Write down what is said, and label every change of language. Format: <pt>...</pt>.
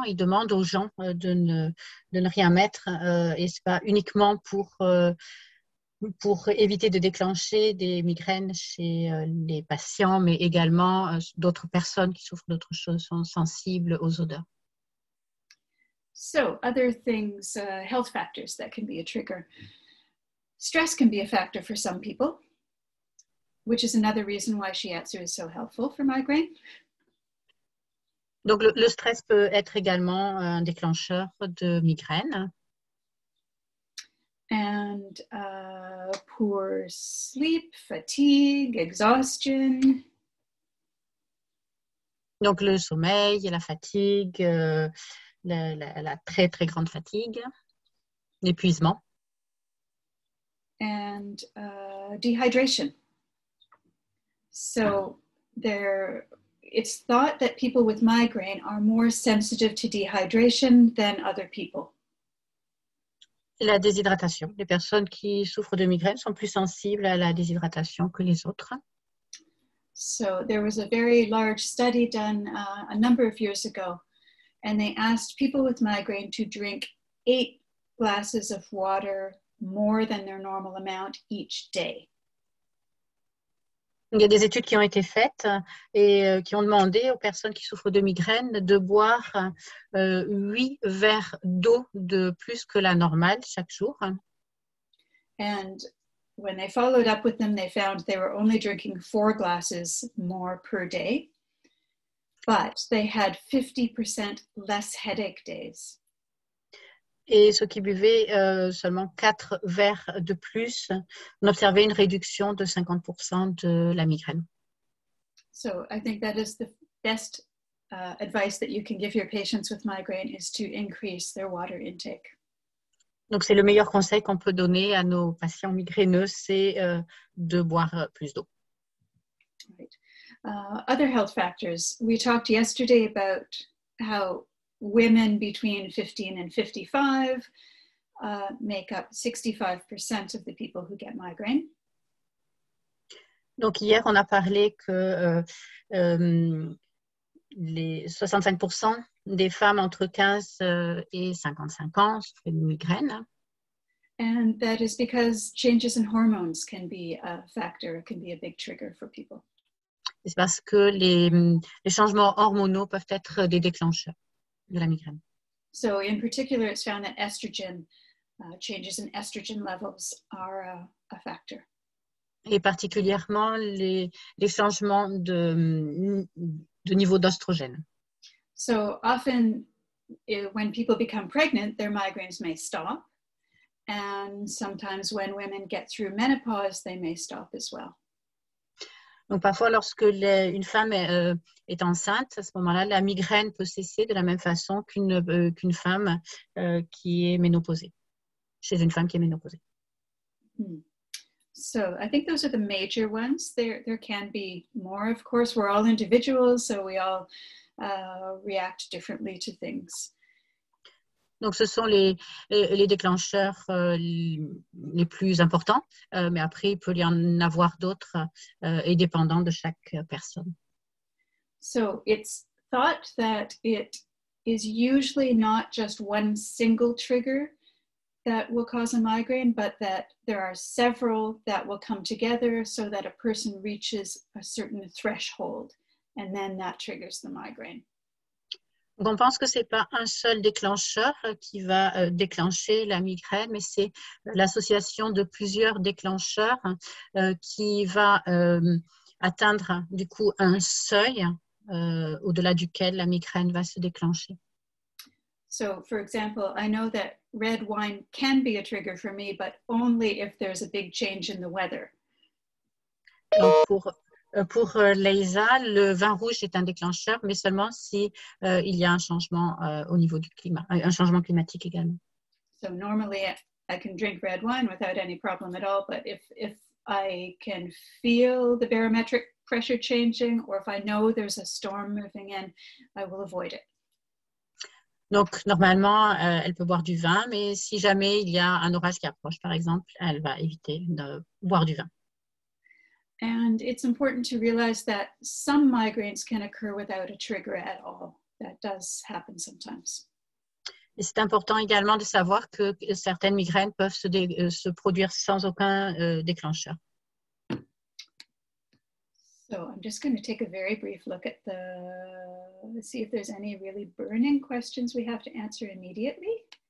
<fr>Ils demandent aux gens de ne rien mettre et ce n'est pas uniquement pour éviter de déclencher des migraines chez les patients, mais également d'autres personnes qui souffrent d'autres choses sont sensibles aux odeurs.</fr> <en>So, other things, health factors that can be a trigger. Stress can be a factor for some people, which is another reason why shiatsu is so helpful for migraine.</en> <fr>Donc, le stress peut être également un déclencheur de migraine.</fr> <en>And poor sleep, fatigue, exhaustion.</en> <fr>Donc, le sommeil, la fatigue, la très, très grande fatigue, l'épuisement.</fr> <en>And dehydration. So it's thought that people with migraine are more sensitive to dehydration than other people.</en> <fr>La déshydratation. Les personnes qui souffrent de migraine sont plus sensibles à la déshydratation que les autres.</fr> <en>So there was a very large study done a number of years ago, and they asked people with migraine to drink 8 glasses of water more than their normal amount each day.</en> <fr>Il y a des études qui ont été faites et qui ont demandé aux personnes qui souffrent de migraine de boire 8 verres d'eau de plus que la normale chaque jour.</fr> <en>And when they followed up with them, they found they were only drinking 4 glasses more per day, but they had 50% less headache days.</en> <fr>Et ceux qui buvaient seulement 4 verres de plus, on observait une réduction de 50% de la migraine.</fr> <en>So I think that is the best advice that you can give your patients with migraine is to increase their water intake.</en> <fr>Donc c'est le meilleur conseil qu'on peut donner à nos patients migraineux, c'est de boire plus d'eau.</fr> <en>Right. Other health factors. We talked yesterday about how women between 15 and 55 make up 65% of the people who get migraine.</en> <fr>Donc hier, on a parlé que les 65% des femmes entre 15 et 55 ans souffrent de migraine.</fr> <en>And that is because changes in hormones can be a factor, can be a big trigger for people.</en> <fr>C'est parce que les changements hormonaux peuvent être des déclencheurs de la migraine.</fr> <en>So in particular, it's found that estrogen, changes in estrogen levels are a factor.</en> <fr>Et particulièrement les changements de niveau d'oestrogène.</fr> <en>So often when people become pregnant, their migraines may stop. And sometimes when women get through menopause, they may stop as well.</en> <fr>Donc parfois, lorsque une femme est enceinte, à ce moment-là, la migraine peut cesser de la même façon qu'une femme qui est ménopausée, chez une femme qui est ménopausée.</fr> <en>So I think those are the major ones. There can be more, of course. We're all individuals, so we all react differently to things.</en> <fr>Donc, ce sont les déclencheurs les plus importants, mais après, il peut y en avoir d'autres et dépendant de chaque personne.</fr> <en>So it's thought that it is usually not just one single trigger that will cause a migraine, but that there are several that will come together so that a person reaches a certain threshold, and then that triggers the migraine.</en> <fr>Donc, on pense que ce n'est pas un seul déclencheur qui va déclencher la migraine, mais c'est l'association de plusieurs déclencheurs qui va atteindre du coup un seuil au-delà duquel la migraine va se déclencher.</fr> <en>So, for example, I know that red wine can be a trigger for me, but only if there's a big change in the weather.</en> <fr>Donc, pour Leisa, le vin rouge est un déclencheur, mais seulement si il y a un changement au niveau du climat, un changement climatique également.</fr> <en>So normally I can drink red wine without any problem at all, but if I can feel the barometric pressure changing, or if I know there's a storm moving in, I will avoid it.</en> <fr>Donc, normalement, elle peut boire du vin, mais si jamais il y a un orage qui approche, par exemple, elle va éviter de boire du vin.</fr> <en>And it's important to realize that some migraines can occur without a trigger at all. That does happen sometimes.</en> <fr>Et c'est important également de savoir que certaines migraines peuvent se produire sans aucun déclencheur.</fr> <en>So I'm just going to take a very brief look at let's see if there's any really burning questions we have to answer immediately.</en>